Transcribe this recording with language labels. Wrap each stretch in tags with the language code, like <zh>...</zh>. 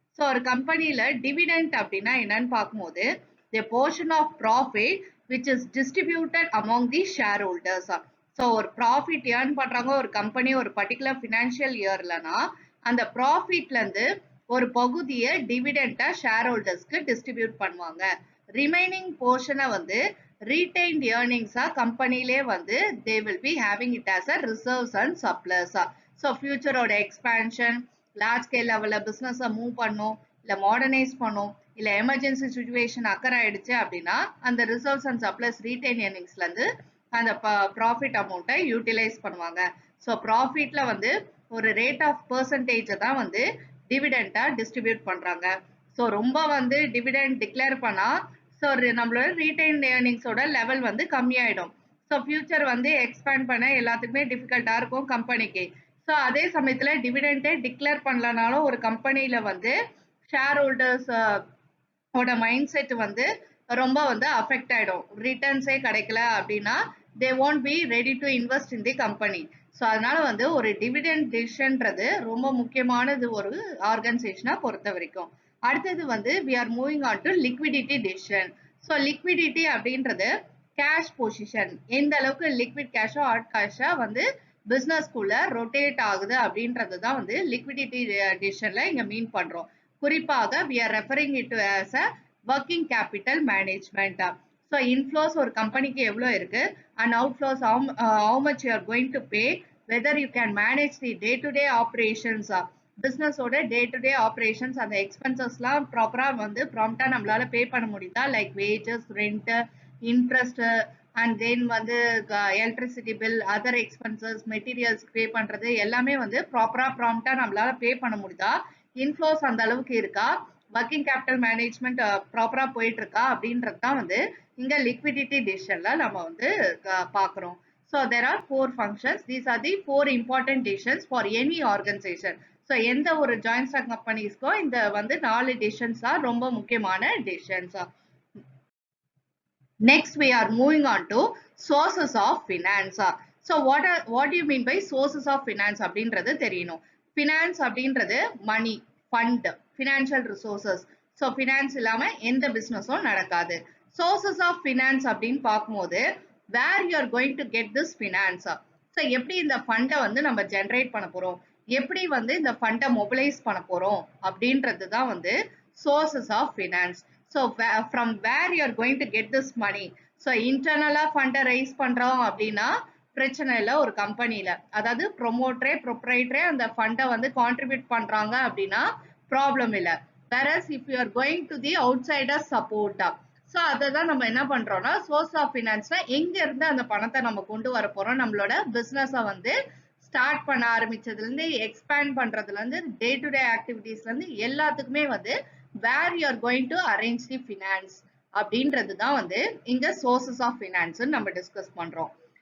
<en>so</en> <ta>ஒரு கம்பெனியில் dividend அப்படின்னா என்னன்னு பார்க்கும்போது</ta> <en>The portion of profit which is distributed among the share holders.</en> <ta>So ஒரு ப்ராஃபிட் ஏர்ன் பண்ணுறாங்க ஒரு கம்பெனி ஒரு பர்டிகுலர் ஃபினான்ஷியல் இயர்லனா அந்த ப்ராஃபிட்லேருந்து ஒரு பகுதியை டிவிடெண்ட்டாக ஷேர் ஹோல்டர்ஸ்க்கு டிஸ்ட்ரிபியூட் பண்ணுவாங்க.</ta> <en>remaining போர்ஷனை வந்து retained earnings</en> <ta>கம்பெனிலே வந்து</ta> <en>they will be having it as a reserves and surplus.</en> <ta>So future ஓட எக்ஸ்பேன்ஷன், லார்ஜ் ஸ்கேல் லெவலில் பிஸ்னஸை மூவ் பண்ணும், இல்லை மாடர்னைஸ் பண்ணும், இல்லை எமர்ஜென்சி சுச்சுவேஷன் அக்கர் ஆயிடுச்சு அப்படின்னா அந்த ரிசர்வ்ஸ் அண்ட் சர்ப்ளஸ் ரீடைன் ஏர்னிங்ஸ்லேருந்து அந்த ப்ராஃபிட் அமௌண்ட்டை யூட்டிலைஸ் பண்ணுவாங்க. ஸோ ப்ராஃபிட்டில் வந்து ஒரு ரேட் ஆஃப் பர்சன்டேஜை தான் வந்து டிவிடெண்ட்டாக டிஸ்ட்ரிபியூட் பண்ணுறாங்க. ஸோ ரொம்ப வந்து டிவிடெண்ட் டிக்ளேர் பண்ணால் ஸோ நம்மளோட ரீடைன் ஏர்னிங்ஸோட லெவல் வந்து கம்மியாயிடும். ஸோ ஃபியூச்சர் வந்து எக்ஸ்பேண்ட் பண்ண எல்லாத்துக்குமே டிஃபிகல்ட்டாக இருக்கும் கம்பெனிக்கு. ஸோ அதே சமயத்தில் டிவிடெண்டே டிக்ளேர் பண்ணலனாலும் ஒரு கம்பெனியில் வந்து ஷேர் ஹோல்டர்ஸ் ஓட மைண்ட் செட் வந்து ரொம்ப வந்து அஃபெக்ட் ஆகிடும். ரிட்டர்ன்ஸே கிடைக்கல அப்படின்னா</ta> <en>They won't be ready to invest in the company.</en> <ta>So அதனால வந்து ஒரு டிவிடெண்ட் டிசிஷன்றது ரொம்ப முக்கியமானது ஒரு ஆர்கனைசேஷனை பொறுத்த வரைக்கும். அடுத்தது வந்து</ta> <en>we are moving on to liquidity decision.</en> <ta>So liquidity அப்படின்றது கேஷ் பொசிஷன், எந்த அளவுக்கு லிக்விட் கேஷோ ஹாட் கேஷா வந்து பிஸ்னஸ்குள்ள ரொட்டேட் ஆகுது அப்படின்றது தான் வந்து லிக்விடிட்டி டிசிஷன்ல இங்க மீன் பண்றோம். குறிப்பாக</ta> <en>we are referring it to as a working capital management. So inflows</en> <ta>ஒரு கம்பெனிக்கு எவ்வளோ இருக்கு</ta> <en>And outflows how much you are going to pay, whether you can manage the day to day operations.</en> <ta>பிஸ்னஸோட day to day operations அந்த எக்ஸ்பென்சஸ்லாம் ப்ராப்பராக வந்து ப்ராம்ப்டாக நம்மளால பே பண்ண முடியுதா, like wages, rent, interest, and then வந்து electricity bill, other expenses, materials பே பண்றது எல்லாமே வந்து ப்ராப்பரா ப்ராம்ப்டா நம்மளால பே பண்ண முடியுதா, இன்ஃப்ளோஸ் அந்த அளவுக்கு இருக்கா, ஒர்க்கிங் கேபிட்டல் மேனேஜ்மெண்ட் ப்ராப்பரா போயிட்டு இருக்கா அப்படின்றது தான் வந்து இங்க லிக்விடிட்டி டிசிஷன்ல நம்ம வந்து பாக்குறோம்.</ta> <en>So there are four functions. These are the four important decisions for any organization.</en> <ta>So எந்த ஒரு joint stock companiesக்கோ இந்த வந்து 4 decisions தான் ரொம்ப முக்கியமான decisions.</ta> <en>Next, we are moving on to sources of finance. So what do you mean by sources of finance</en> <ta>அப்படின்றது தெரியணும்.</ta> <en>Finance அப்படின்றது money, fund, financial resources.</en> <ta>So finance இல்லாம எந்த பிசினஸும் நடக்காது.</ta> <en>Sources of finance</en> <ta>அப்படின்னு பார்க்கும்போது</ta> <en>where you are going to get this finance.</en> <ta>So எப்படி இந்த ஃபண்டை வந்து நம்ம ஜெனரேட் பண்ண போறோம், எப்படி வந்து இந்த ஃபண்டை மொபிலைஸ் பண்ண போறோம் அப்படின்றது தான் வந்து sources of finance.</ta> <en>So from where you are going to get this money.</en> <ta>So internal fund raise பண்றோம் அப்படின்னா பிரச்சனை இல்லை ஒரு கம்பெனில, அதாவது ப்ரொமோட்டரே ப்ரொப்ரைட்டரே அந்த ஃபண்டை வந்து கான்ட்ரிபியூட் பண்றாங்க அப்படின்னா ப்ராப்ளம் இல்லை.</ta> <en>whereas if you are going to the outsider support,</en> <ta>so அதை தான் நம்ம என்ன பண்றோம்னா சோர்ஸ் ஆஃப் ஃபினான்ஸ்னா எங்க இருந்து அந்த பணத்தை நம்ம கொண்டு வர போறோம், நம்மளோட பிசினஸை வந்து ஸ்டார்ட் பண்ண ஆரம்பிச்சதுல இருந்து எக்ஸ்பேண்ட் பண்றதுல இருந்து டே டு டே ஆக்டிவிட்டீஸ்ல இருந்து எல்லாத்துக்குமே வந்து</ta> <en>where you are going to arrange the finance</en> <ta>அப்படின்றது தான் வந்து இங்க sources of finance நம்ம டிஸ்கஸ் பண்றோம்.</ta>